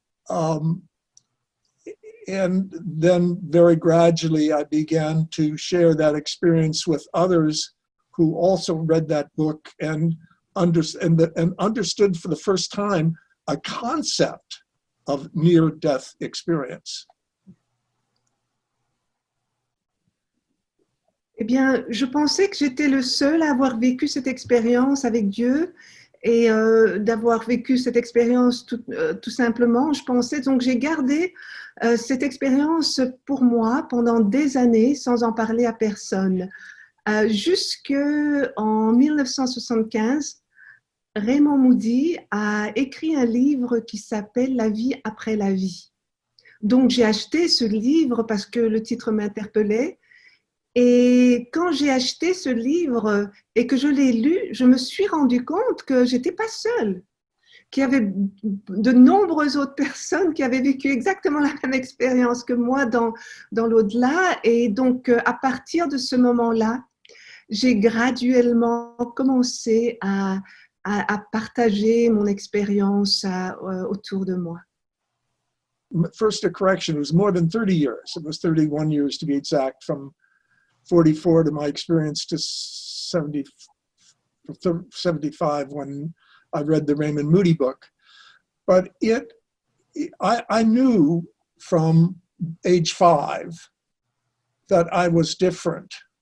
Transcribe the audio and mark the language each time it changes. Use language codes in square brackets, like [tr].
[en] And then very gradually, I began to share that experience with others who also read that book and understood for the first time a concept of near-death experience. [fr] Eh bien, je pensais que j'étais le seul à avoir vécu cette expérience avec Dieu et d'avoir vécu cette expérience tout simplement. Je pensais, donc j'ai gardé cette expérience pour moi pendant des années sans en parler à personne. Jusqu'en 1975, Raymond Moody a écrit un livre qui s'appelle La vie après la vie. Donc j'ai acheté ce livre parce que le titre m'interpellait. Et quand j'ai acheté ce livre et que je l'ai lu, je me suis rendu compte que je n'étais pas seule, qu'il y avait de nombreuses autres personnes qui avaient vécu exactement la même expérience que moi dans l'au-delà. Et donc, à partir de ce moment-là, j'ai graduellement commencé à partager mon expérience autour de moi. [en] First, a correction, it was more than 30 years. It was 31 years to be exact, from 44 to my experience to 75 when I read the Raymond Moody book. But I knew from age 5 that I was different.